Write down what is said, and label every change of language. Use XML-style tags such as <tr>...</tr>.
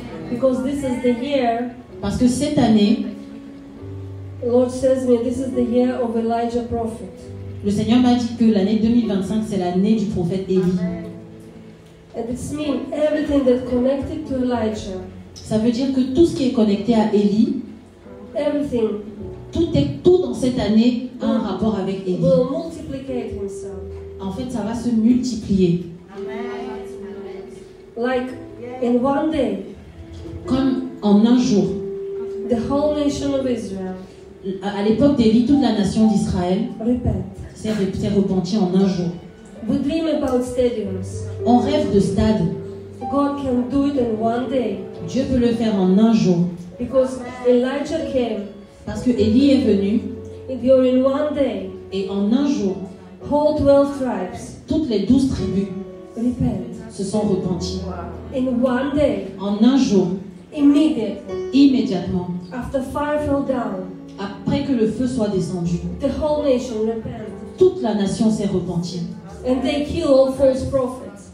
<en>Because this is the year,</en> <fr>Parce que cette année,</fr> <en>the Lord says me, this is the year of Elijah prophet.</en> <fr>le Seigneur m'a dit que l'année 2025, c'est l'année du prophète Élie.</fr> <en>And it's mean everything that connected to Elijah,</en> <fr>Ça veut dire que tout ce qui est connecté à Élie,</fr> <en>everything</en> <fr>tout dans cette année a un rapport avec Élie.</fr> <en>will multiplicate himself.</en> <fr>En fait, ça va se multiplier.</fr> <en>Like in one day,</en> <fr>Comme en un jour.</fr> <en>the whole nation of Israel</en> <fr>À l'époque d'Élie, toute la nation d'Israël</fr> <en>repent.</en> <fr>s'est repentie en un jour.</fr> <en>We dream about stadiums.</en> <fr>On rêve de stade.</fr> <en>God can do it in one day.</en> <fr>Dieu peut le faire en un jour.</fr> <en>Because Elijah came,</en> <fr>Parce que Élie est venu</fr> <en>and during one day,</en> <fr>et en un jour,</fr> <en>whole 12 tribes</en> <fr>toutes les 12 tribus</fr> <en>repent.</en> <fr>se sont repenties.</fr> <en>In one day,</en> <fr>En un jour,</fr> <en>immediately,</en> <fr>immédiatement,</fr> <en>after fire fell down,</en> <fr>après que le feu soit descendu,</fr> <en>the whole nation repented.</en> <fr>toute la nation s'est repentie.</fr> <en>And they killed all false prophets.</en>